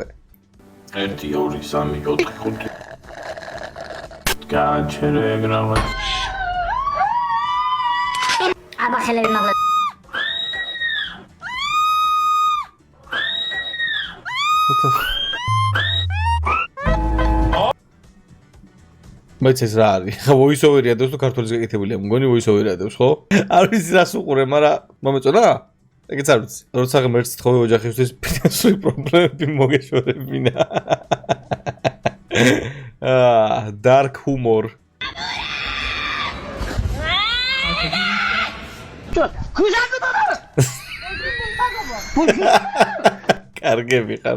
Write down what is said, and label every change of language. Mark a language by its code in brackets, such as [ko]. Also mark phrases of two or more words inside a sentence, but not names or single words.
[ka] 1 2 3 4 5 გაჩერე ეგრავა. აბა ხელები მაგლა მეც ეს რა არის? ხა voice-over-ი ადევს თუ ქართულის გაკეთებულია, მგონი voice-over-ი ადევს, ხო? არ ვიცი რას უყურე, მაგრამ მომეწონა? ეგეც არ ვიცი. როცა ღმერთს თხოვე ოჯახისთვის ფინანსური პრობლემები მოგეშორებინა. [en] Dark humor. [ka] კარგები ხართ.